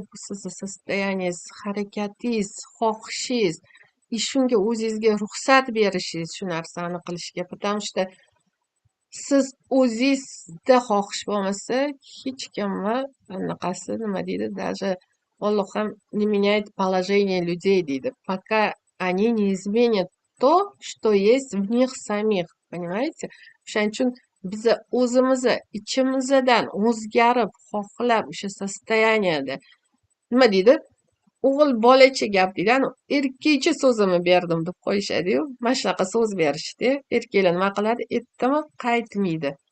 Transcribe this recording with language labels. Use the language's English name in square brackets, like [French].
[Uzbek] Bu sizni состояниеңiz, harakatingiz, xohishingiz, shunga o'zingizga ruxsat berishingiz shu narsani qilishga. [Russian] Потому что [Uzbek] siz o'zingizda xohish bo'lmasa, hech kimni anaqasi nima deydi, даже Alloh ham [Russian] не меняет положение людей [Uzbek] deydi. [Russian] Пока они не изменят то, что есть в них самих. Понимаете? [Uzbek] O'shaning uchun biz o'zimizni ichimizdan o'zgarib, xohlab o'sha состояниеda nima deydi? O'g'il bolacha gap deydi. Erkakcha so'zimni berdim deb qo'yishadi-yu. Mana shunaqa so'z berishdi. Erkaklar nima qiladi? Aytdimi, qaytmaydi.